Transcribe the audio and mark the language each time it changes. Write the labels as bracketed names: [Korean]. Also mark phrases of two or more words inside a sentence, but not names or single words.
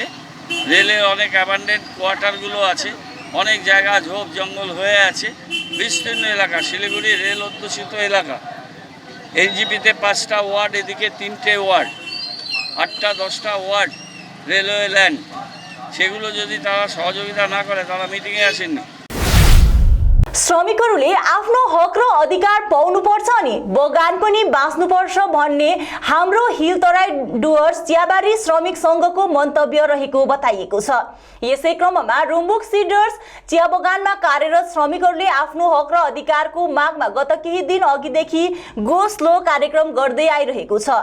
[Bangla] রেলের অনেক [English] abandoned quarters [Bangla] আছে, অনেক জায়গা ঝোপ জঙ্গল হয়ে আছে, বিস্তীর্ণ এলাকা, শিলিগুড়ি রেল অধ্যুষিত এলাকা। এনজিপিতে 5টা ওয়ার্ড, এদিকে 3টে ওয়ার্ড, 8টা 10টা ওয়ার্ড [English] railway land. [Bangla] সেগুলো যদি তারা সহযোগিতা না করে, তারা মিটিংয়ে আসেননি। [Nepali] श्रमिकहरूले आफ्नो हक र अधिकार पाउनुपर्छ अनि बगान पनि बाँच्नुपर्छ भन्ने हाम्रो हिल तराई डुवर्स चियाबारी श्रमिक संघको मन्तव्य रहेको बताइएको छ। यसै क्रममा रुम्बुक सिडर्स चिया बगानमा कार्यरत श्रमिकहरूले आफ्नो हक र अधिकारको मागमा गत केही दिन अघिदेखि [English] go slow [Nepali] कार्यक्रम गर्दै आइरहेको छ।